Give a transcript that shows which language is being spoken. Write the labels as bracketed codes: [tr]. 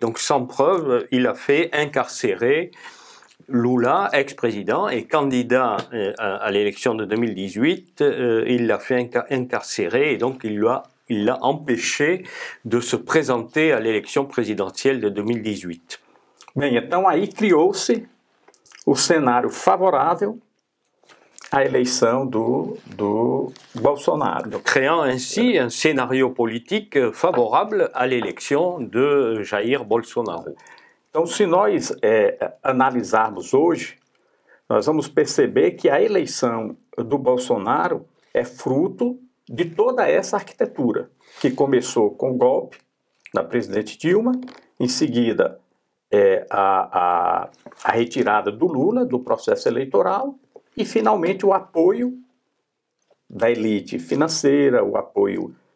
[fr] Donc, sans preuve, il a fait incarcérer Lula, ex-président et candidat à l'élection de 2018, il l'a fait incarcérer et donc il l'a empêché de se présenter à l'élection présidentielle de 2018. [pt] Bem, então aí criou-se o cenário favorável à eleição do Bolsonaro. [fr] Donc, créant ainsi un scénario politique favorable à l'élection de Jair Bolsonaro. [pt] Então, se nós analisarmos hoje, nós vamos perceber que a eleição do Bolsonaro é fruto de toda essa arquitetura, que começou com o golpe da presidente Dilma, em seguida a retirada do Lula do processo eleitoral e, finalmente, o apoio da elite financeira, o apoio